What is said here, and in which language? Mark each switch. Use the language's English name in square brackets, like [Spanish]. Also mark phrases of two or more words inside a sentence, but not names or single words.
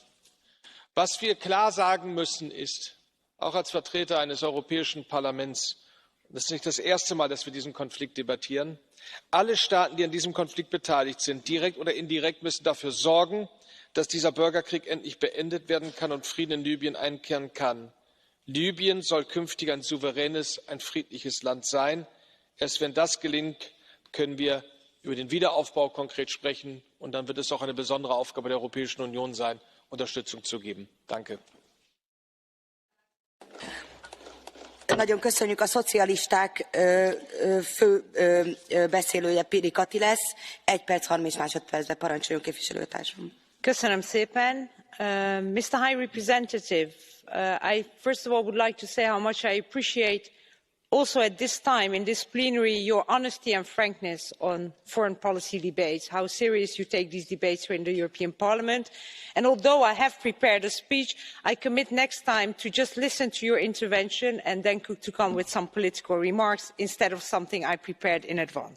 [German] Was wir klar sagen müssen, ist, auch als Vertreter eines Europäischen Parlaments, und das ist nicht das erste Mal, dass wir diesen Konflikt debattieren, alle Staaten, die an diesem Konflikt beteiligt sind, direkt oder indirekt, müssen dafür sorgen, dass dieser Bürgerkrieg endlich beendet werden kann und Frieden in Libyen einkehren kann. Libyen soll künftig ein souveränes, ein friedliches Land sein. Erst wenn das gelingt, können wir über den Wiederaufbau konkret sprechen. Und dann wird es auch eine besondere Aufgabe der Europäischen Union sein, Unterstützung zu geben. Danke. [Hungarian] Nagyon köszönjük. A szocialisták fő beszélője Piri Kati lesz. 1 perc 30 másodpercben parancsoljon képviselőtársam. Köszönöm szépen. [English] Mr. High Representative, I first of all would like to say how much I appreciate also at this time in this plenary your honesty and frankness on foreign policy debates, how serious you take these debates here in the European Parliament. And although I have prepared a speech, I commit next time to just listen to your intervention and then to come with some political remarks instead of something I prepared in advance.